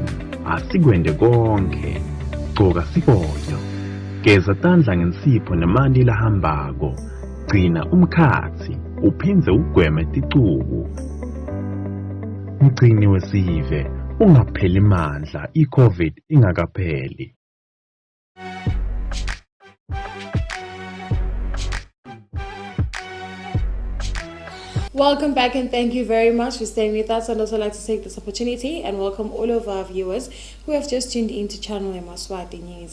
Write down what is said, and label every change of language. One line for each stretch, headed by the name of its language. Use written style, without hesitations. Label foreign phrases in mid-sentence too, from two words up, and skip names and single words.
Swati: Asikwende konke, gcoka sifonyo, geza tandla ngensipho nemanti lahambako, gcina umkhathi uphindze ugweme ticubu. Mgcini wesive, ungapheli mandla i-COVID ingakapheli.
English: Welcome back and thank you very much for staying with us. I'd also like to take this opportunity and welcome all of our viewers who have just tuned into channel Yemaswati News.